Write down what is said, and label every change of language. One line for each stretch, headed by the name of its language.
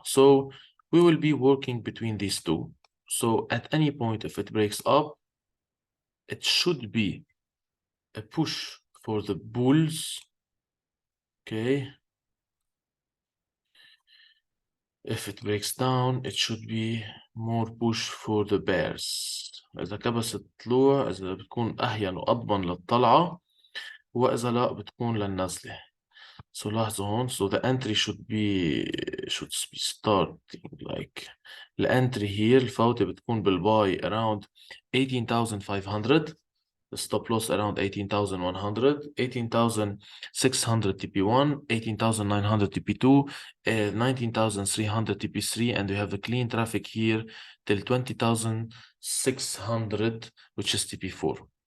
English: So we will be working between these two. So at any point, if it breaks up, it should be a push for the bulls. Okay. If it breaks down, it should be more push for the bears.
Arabic: إذا كبست طلوع، إذا بتكون أهين وأضمن للطلعة، وإذا لا بتكون للنزلة.
English: So
Arabic: لاحظوا هون,
English: so the entry should be starting like the entry here.
Arabic: الفوتة بتكون بالباي around 18,500.
English: The stop loss around 18,100, 18,600 TP1, 18,900 TP2, 19,300 TP3, and we have a clean traffic here till 20,600, which is TP4.